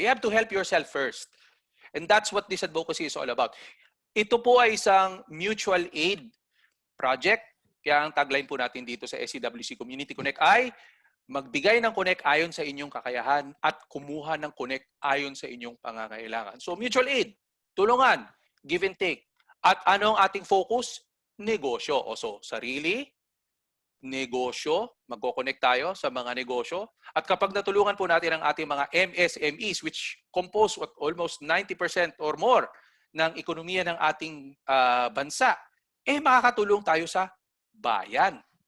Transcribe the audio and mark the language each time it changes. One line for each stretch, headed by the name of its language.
English: You have to help yourself first. And that's what this advocacy is all about.
Filipino: Ito po ay isang mutual aid project. Kaya ang tagline po natin dito sa SCWC Community Connect ay magbigay ng connect ayon sa inyong kakayahan at kumuha ng connect ayon sa inyong pangangailangan.
English: So mutual aid, tulungan, give and take.
Filipino: At anong ating focus? Negosyo. So sarili, negosyo, magko-connect tayo sa mga negosyo. At kapag natulungan po natin ang ating mga MSMEs,
English: which compose almost 90% or more
Filipino: ng ekonomiya ng ating bansa, makakatulong tayo sa bayan.